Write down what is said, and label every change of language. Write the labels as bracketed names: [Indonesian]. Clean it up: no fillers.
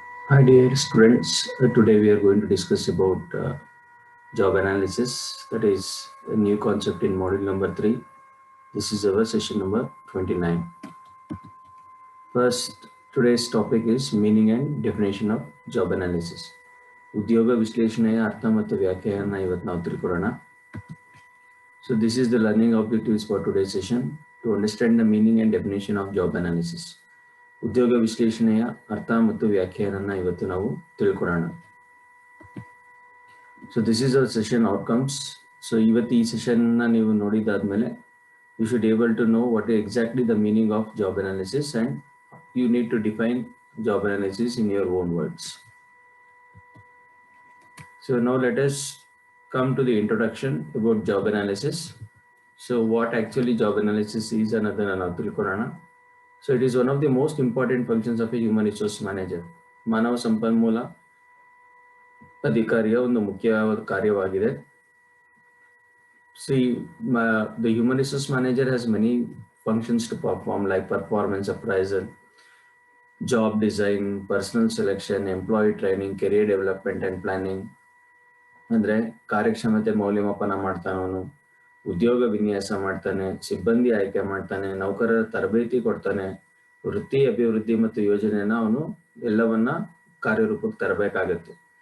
[English] My dear students, today we are going to discuss about job analysis. That is a new concept in module number 3. This is our session number 29. First, today's topic is meaning and definition of job analysis. [Kannada] ಉದ್ಯೋಗ ವಿಶ್ಲೇಷಣೆಯ ಅರ್ಥ ಮತ್ತು ವ್ಯಾಖ್ಯಾನ ಇವತ್ತು ನಾವು ತಿಳ್ಕೊಳ್ಳೋಣ. [English] So this is the learning objectives for today's session to understand the meaning and definition of job analysis. [Kannada] ಉದ್ಯೋಗ ವಿಶ್ಲೇಷಣೆಯ ಅರ್ಥ ಮತ್ತು ವ್ಯಾಖ್ಯಾನನ ಇವತ್ತು ನಾವು ತಿಳ್ಕೊಳ್ಳೋಣ. [English] So this is our session outcomes. So [Kannada] ಇವತ್ತು ಈ ಸೆಷನ್ ನೀವು ನೋಡಿದಾದ್ಮೇಲೆ [English] you should able to know what is exactly the meaning of job analysis and you need to define job analysis in your own words. So now let us come to the introduction about job analysis. So what actually job analysis is [Kannada] ಅನ್ನೋದನ್ನ ನಾವು ತಿಳ್ಕೊಳ್ಳೋಣ. [English] So it is one of the most important functions of a human resource manager. [Kannada] ಮಾನವ ಸಂಪನ್ಮೂಲ ಅಧಿಕಾರಿಯ ಒಂದು ಮುಖ್ಯವಾದ ಕಾರ್ಯವಾಗಿದೆ. [English] See, the human resource manager has many functions to perform like performance appraisal, job design, personal selection, employee training, career development and planning. [Kannada] ಅಂದ್ರೆ ಕಾರ್ಯಕ್ಷಮತೆ ಮೌಲ್ಯಮಾಪನ ಮಾಡ್ತಾನವನು, ಉದ್ಯೋಗ ವಿನ್ಯಾಸ ಮಾಡ್ತಾನೆ, ಸಿಬ್ಬಂದಿ ಆಯ್ಕೆ ಮಾಡ್ತಾನೆ, ನೌಕರರ ತರಬೇತಿ ಕೊಡ್ತಾನೆ, ವೃತ್ತಿ ಅಭಿವೃದ್ಧಿ ಮತ್ತು ಯೋಜನೆಯನ್ನ ಅವನು ಎಲ್ಲವನ್ನ ಕಾರ್ಯರೂಪಕ್ಕೆ ತರಬೇಕಾಗತ್ತೆ.